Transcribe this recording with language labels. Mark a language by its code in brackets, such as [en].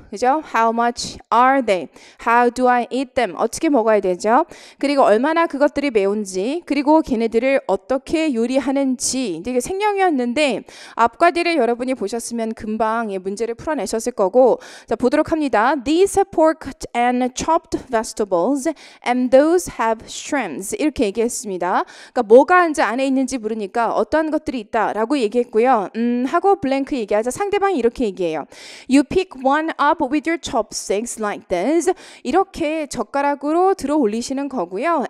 [ko] 그죠? [en] How much are they? How do I eat them? [ko] 어떻게 먹어야 되죠? 그리고 얼마나 그것들이 매운지, 그리고 걔네들을 어떻게 요리하는지 되게 생략이었는데 앞과 뒤를 여러분이 보셨으면 금방 문제를 풀어내셨을 거고 자, 보도록 합니다. [en] These have pork and chopped vegetables and those have shrimps. [ko] 이렇게 얘기했습니다. 그러니까 뭐가 이제 안에 있는지 물으니까 어떠한 것들이 있다라고 얘기했고요. 하고 블랭크 얘기하자. 상대방이 이렇게 얘기해요. [en] You pick one up with your chopsticks like this. [ko] 이렇게 젓가락으로 들어 올리시는 거고요.